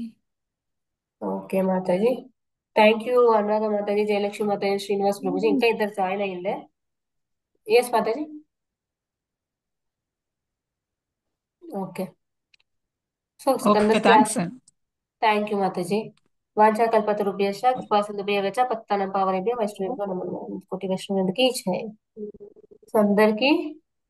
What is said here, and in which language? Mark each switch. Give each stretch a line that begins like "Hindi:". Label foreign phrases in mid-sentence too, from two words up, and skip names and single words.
Telugu: ఓకే మాతాజీ,
English: thank you
Telugu: అనురాధ మాతాజీ, జయలక్ష్మి మాతాజీ, శ్రీనివాస్ ప్రభుజీ, ఇంకా ఇద్దరు జాయిన్ అయ్యిందే.
English: Yes Mataji. Okay, so Okay స్కందస్ Thanks. Class. Thank you
Sanskrit: మాతాజీ. వాంఛాకల్పతరుభ్యశ్చ కృపాసింధుభ్యశ్చ పతితానాం పావనేభ్యో వైష్ణవేభ్యో నమో నమః.
Telugu: కోటి వైష్ణవులందరికీ జై. సో అందరికీ